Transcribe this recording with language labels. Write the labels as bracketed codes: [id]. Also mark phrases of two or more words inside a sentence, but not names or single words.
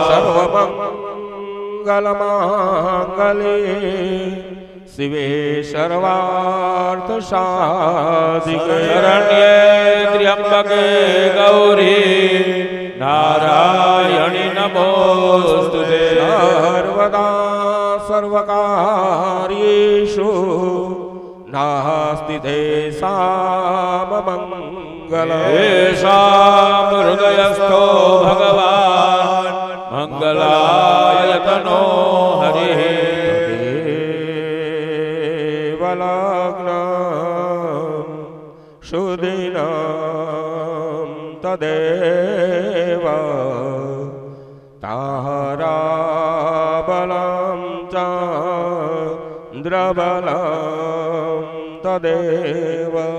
[sa] સર્વમંગલમાંગલ્યે શિવે સર્વાર્થસાધિકે શરણ્યે ત્ર્યંબકે ગૌરી નારાયણી નમોસ્તુતે સર્વદા સર્વકાર્યેષુ નાસ્તિ तेषां मङ्गलम् येषां हृदयस्थो भगवान् मङ्गलायतनो हरिः देवलग्नं सुदिनं तदेव ताराबलं चन्द्रबलं तदेव